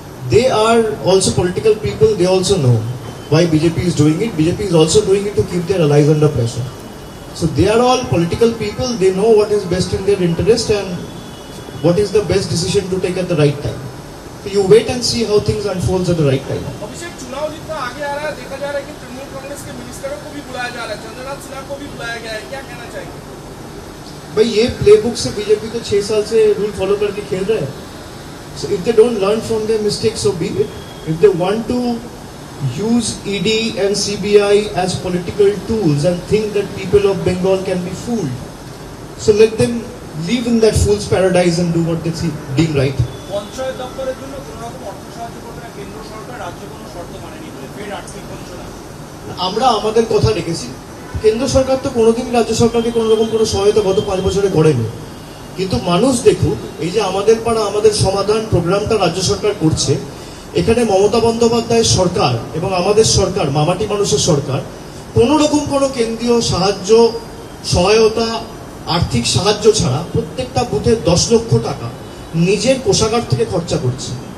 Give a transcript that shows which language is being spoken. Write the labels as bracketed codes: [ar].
[en] They are also political people. They also know why BJP is doing it. BJP is also doing it to keep their allies under pressure. So they are all political people. They know what is best in their interest and what is the best decision to take at the right time. So you wait and see how things unfolds at the right time. [hi] अभिषेक, चुनाव जितना आगे आ रहा है, देखा जा रहा है कि तृणमूल कांग्रेस के मिनिस्टरों को भी बुलाया जा रहा है, चंद्रनाथ सिन्हा को भी बुलाया गया है, क्या कहना चाहिए? भाई ये प्लेबुक से बीजेपी तो 6 साल से रूल फॉलो करके खेल रहे हैं. [en] So if they don't learn from their mistakes, so be it. If they want to use ED and CBI as political tools and think that people of Bengal can be fooled. So let them live in that fool's paradise and do what they deem right. [bn] Panchayat দপ্তরের জন্য কোনো রকম অর্থ সাহায্য করবে না কেন্দ্র সরকার, রাজ্য কোনো শর্ত মানেনি বলে ফের আর্থিক বঞ্চনা। আমরা আমাদের কথা রেখেছি। কেন্দ্র সরকার তো কোনোদিন রাজ্য সরকারকে কোনো রকম কোনো সহায়তা গত 5 বছরে করেনি, কিন্তু মানুষ দেখুক এই যে আমাদের পাড়া আমাদের সমাধান প্রোগ্রামটা রাজ্য সরকার করছে, এখানে মমতা বন্দ্যোপাধ্যায়ের সরকার এবং আমাদের সরকার মামাটি মানুষের সরকার কোনো রকম কোনো কেন্দ্রীয় সাহায্য সহায়তা আর্থিক সাহায্য ছাড়া প্রত্যেকটা বুথে 10 লক্ষ টাকা নিজের কোষাগার থেকে খরচা করছে।